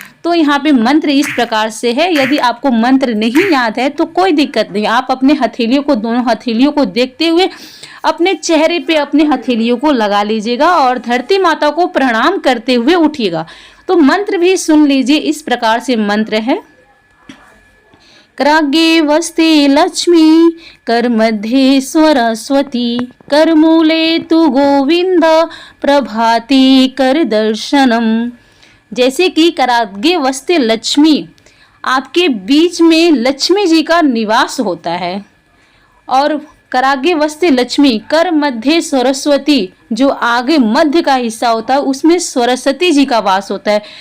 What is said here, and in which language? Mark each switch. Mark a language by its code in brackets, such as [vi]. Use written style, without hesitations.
[hi] तो यहाँ पे मंत्र इस प्रकार से है। यदि आपको मंत्र नहीं याद है तो कोई दिक्कत नहीं, आप अपने हथेलियों को, दोनों हथेलियों को देखते हुए अपने चेहरे पे अपने हथेलियों को लगा लीजिएगा और धरती माता को प्रणाम करते हुए उठिएगा। तो मंत्र भी सुन लीजिए। इस प्रकार से मंत्र है। [sa] कराग्रे वस्ते लक्ष्मी, कर मध्ये सरस्वती, कर मूले तु गोविंद, प्रभाते कर दर्शनम। [hi] जैसे कि [sa] कराग्रे वस्ते लक्ष्मी, [hi] आपके बीच में लक्ष्मी जी का निवास होता है, और कराग्रे वस्ते लक्ष्मी, [sa] कर मध्य सरस्वती, [hi] जो आगे मध्य का हिस्सा होता है उसमें सरस्वती जी का वास होता है।